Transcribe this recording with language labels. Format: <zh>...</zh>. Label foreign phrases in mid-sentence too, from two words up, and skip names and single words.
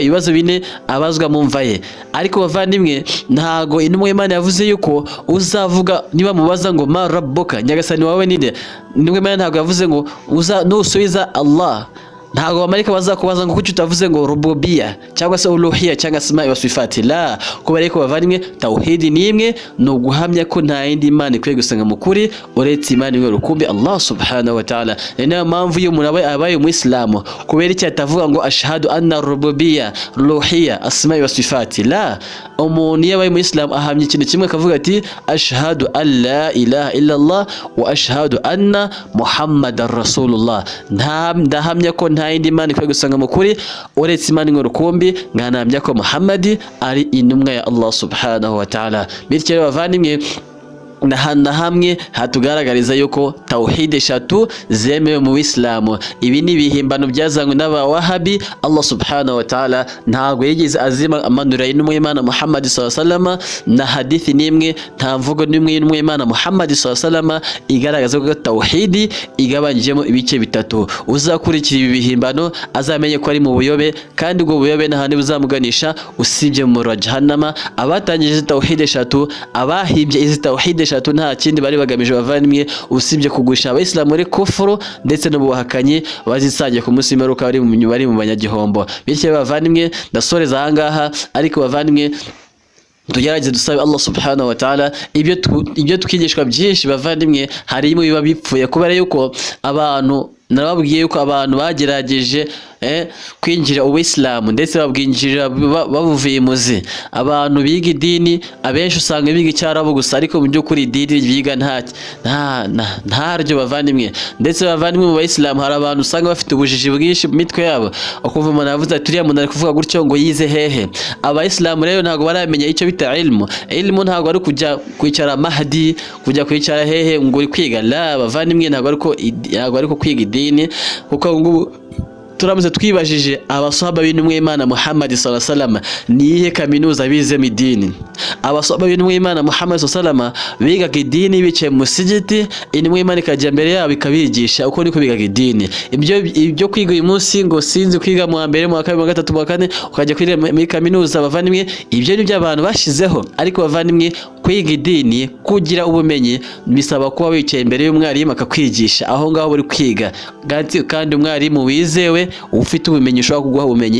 <rw>Ibibazo bine abazwa mu mva ye. Ariko bavandimwe ntago intumwa y'Imana yavuze yuko uzavuga niba mubaza ngo</rw> <ar>ما ربك,</ar> <rw>nyagasani wawe ninde, intumwa y'Imana ntago yavuze ngo nusubiza Allah, ntago abamarika bazakubaza ngo kuki utavuze ngo rububiyya cyangwa se uluhiyya cyangwa</rw> <ar>أسماء وصفات.</ar> <rw>La, kubera ko bavandimwe tauhid ni imwe, no guhamya ko nta yindi Imana ikwiye gusenga mu kuri uretse Imana imwe rukumbi Allah</rw> <ar>سبحانه وتعالى.</ar> <rw>Niyo mpamvu iyo umuntu abaye umuyisilamu kubera icyo atavuga ngo</rw> <ar>أشهد أن ربوبية ألوهية أسماء وصفات.</ar> <rw>La, umuntu iyo abaye umuyisilamu ahamya ikintu kimwe akavuga ati</rw> <ar>أشهد أن لا إله إلا الله وأشهد أن محمدا رسول الله.</ar> <rw>Ndahamya ko nta yindi Imana ikwiye gusenga mu kuri uretse Imana imwe rukumbi, nganambya ko Muhammad ari intumwa ya Allah</rw> <ar>سبحانه وتعالى.</ar> <rw>Bityo bavandimwe na hamwe hatugaragariza yuko tawhid eshatu zemewe mu Islamu. Ibi ni bihimbano byazanywe n'aba Wahabi. Allah</rw> <ar>سبحانه وتعالى</ar> <rw>ntago yigeze azima amanura y'Imana Muhammad</rw> <ar>صلى الله عليه وسلم,</ar> <rw>na hadithi nimwe nta mvugo nimwe y'Imana Muhammad</rw> <ar>صلى الله عليه وسلم</ar> <rw>igaragaza ko tawhid igabanjemo ibice bitatu. Uzakurikira ibi bihimbano azamenye ko ari mu buyobe, kandi ubwo buyobe nahandi buzamuganisha usibye mu jahannama. Abatangije tawhid eshatu, abahibye izi tawhid eshatu nta kindi bari bagamije bavandimwe usibye kugusha abayisilamu muri kufuru ndetse no buhakanyi, bazisangiye ku munsi w'imperuka bari mu banyagihombo. Bityo bavandimwe ndasoreza ahangaha, ariko bavandimwe tugerageze dusabe Allah</rw> <ar>سبحانه وتعالى</ar> <rw>ibyo twigishwa byinshi bavandimwe harimo biba bipfuye, kubera yuko abantu narababwiye yuko abantu bagerageje kwinjira Uislamu ndetse babwinjira babuviye muzi. Abantu biga idini abenshi usanga biga icyarabu gusa, ariko mu by'ukuri idini biga ntaryo bavandimwe. Ndetse bavandimwe mu Bayisilamu hari abantu usanga bafite ubujiji bwinshi mu mitwe yabo, ukumva umuntu avuze ati uriya muntu ari kuvuga gutyo ngo yize hehe. Abayisilamu rero ntabwo baramenya icyo bita ilmu. Ilmu ntabwo ari kujya kwicara mahdi, kujya kwicara hehe ngo uri kwiga. La bavandimwe, ntabwo ari ko kwiga idini, kuko ngubu turamutse twibajije abasahaba b'Imana Muhammad</rw> <ar>صلى الله عليه وسلم</ar> <rw>nihe kaminuza bize idini. Abasahaba b'Imana Muhammad</rw> <ar>صلى الله عليه وسلم</ar> <rw>bigaga idini bicaye mu musigiti, Imana ikajya mbere yabo ikabigisha uko niko bigaga idini. Ibyo kwiga uyu munsi ngo sinzi kwiga mu mbere mu kabiri mu gatatu mu kane ukajya kwiga muri kaminuza bavandimwe, ibyo ni byo abantu bashizeho. Ariko bavandimwe, kwiga idini kugira ubumenyi bisaba kuba wicaye imbere y'umwarimu akakwigisha aho ngaho uri kwiga, kandi umwarimu wizewe ufite ubumenyi ushobora kuguha ubumenyi.</rw>